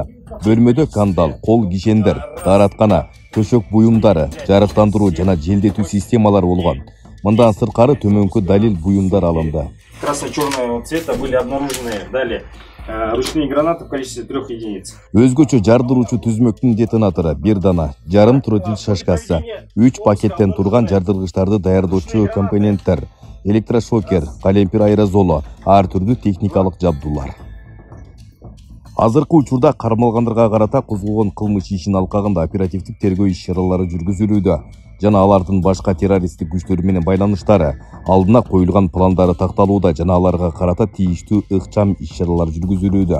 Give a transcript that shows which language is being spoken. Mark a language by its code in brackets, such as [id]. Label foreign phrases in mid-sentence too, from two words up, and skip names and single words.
[ky] Бөлмөдө кандал, кол кишендер, даараткана, төшөк буюмдары, жарыктандыруу жана желдетүү системалары болгон. Мындан сырткары төмөнкү далил буюмдар алынды. [ru] Красно-черного цвета были обнаружены далее ручные гранаты в количестве 3 единиц. [ky] Өзгөчө жардыруучу түзмөктүн детонатору 1 дана, жарым тротил шашкасы, 3 пакеттен турган жардыргычтарды даярдоочу компоненттер, электрошокер, калемпир аэрозолу, ар түрдүү техникалык жабдуулар. Азыркы учурда кармалгандарга карата козголгон кылмыш ишин алкагында оперативдик тергөө иш-чаралары жүргүзүлүүдө жана алардын башка террористтик күчтөр менен байланыштары, алдына коюлган пландары такталууда жана аларга карата тийиштүү ыкчам иш-чаралар жүргүзүлүүдө.